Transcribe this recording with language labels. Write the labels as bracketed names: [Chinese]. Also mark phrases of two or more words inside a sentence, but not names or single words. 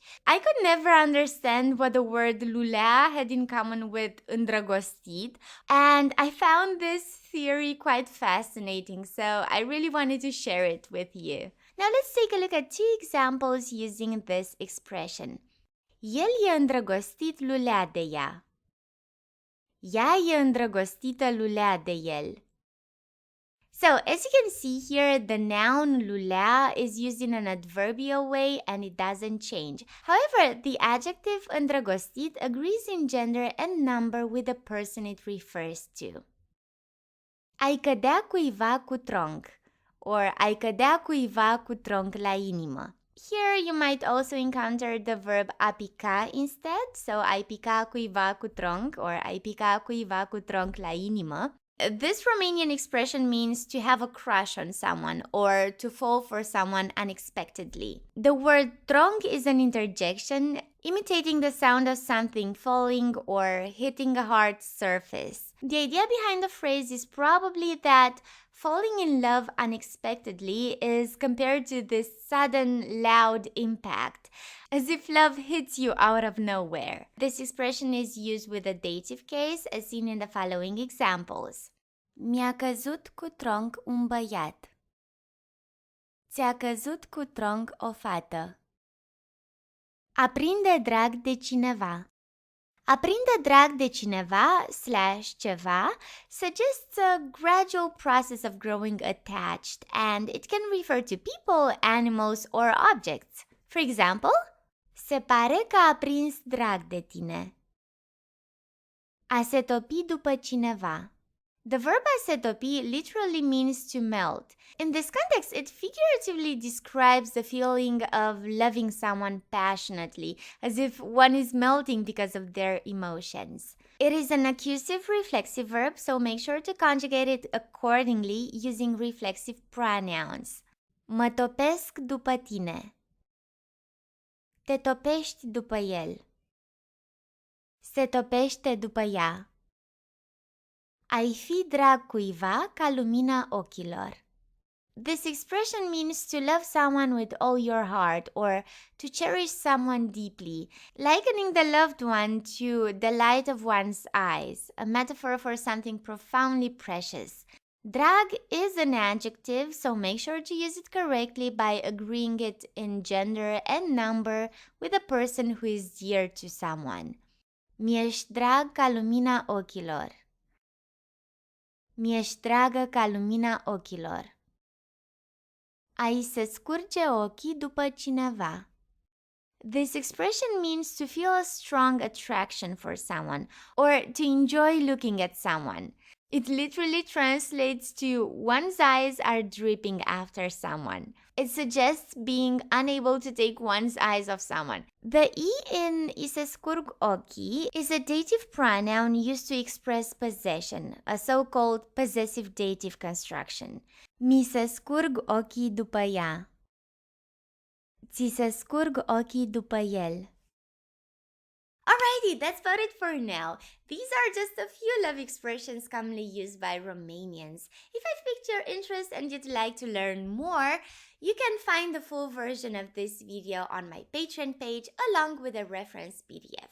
[English] I could never understand what the word lulea had in common with îndrăgostit, and I found this theory quite fascinating, so I really wanted to share it with you. Now let's take a look at two examples using this expression. [Romanian] El e îndrăgostit lulea de ea. Ea e îndrăgostită lulea de el. [English] So, as you can see here, the noun lulea is used in an adverbial way and it doesn't change. However, the adjective îndrăgostit agrees in gender and number with the person it refers to. [Romanian] Ai cădea cuiva cu tronc or ai cădea cuiva cu tronc la inimă. [English] Here you might also encounter the verb [Romanian] a pica [English] instead, so [Romanian] ai pica cuiva cu tronc [English] or [Romanian] ai pica cuiva cu tronc la inimă. [English] This Romanian expression means to have a crush on someone or to fall for someone unexpectedly. The word tronc is an interjection imitating the sound of something falling or hitting a hard surface. The idea behind the phrase is probably that falling in love unexpectedly is compared to this sudden, loud impact, as if love hits you out of nowhere. This expression is used with a dative case, as seen in the following examples. [Romanian] Mi-a căzut cu tronc un băiat. Ți-a căzut cu tronc o fată. Aprinde drag de cineva. Aprinde drag de cineva / ceva [English] suggests a gradual process of growing attached, and it can refer to people, animals, or objects. For example, [Romanian] se pare că a prins drag de tine. A se topi după cineva. [English] The verb [Romanian] a se topi [English] literally means to melt. In this context, it figuratively describes the feeling of loving someone passionately, as if one is melting because of their emotions. It is an accusative reflexive verb, so make sure to conjugate it accordingly using reflexive pronouns. [Romanian] Mă topesc după tine. Te topești după el. Se topește după ea. Ai fi drag cuiva ca lumina ochilor. [English] This expression means to love someone with all your heart or to cherish someone deeply, likening the loved one to the light of one's eyes, a metaphor for something profoundly precious. Drag is an adjective, so make sure to use it correctly by agreeing it in gender and number with a person who is dear to someone. [Romanian] Mi-ești drag ca lumina ochilor. Mi-ești dragă ca lumina ochilor. A-i se scurge ochii după cineva. [English] This expression means to feel a strong attraction for someone or to enjoy looking at someone. It literally translates to one's eyes are dripping after someone. It suggests being unable to take one's eyes off someone. The E in [Romanian] I se scurg ochii [English] is a dative pronoun used to express possession, a so-called possessive dative construction. [Romanian] Mi se scurg ochii după ea. Ți se scurg ochii după el. [English] Alrighty, that's about it for now. These are just a few love expressions commonly used by Romanians. If I've piqued your interest and you'd like to learn more, you can find the full version of this video on my Patreon page along with a reference PDF.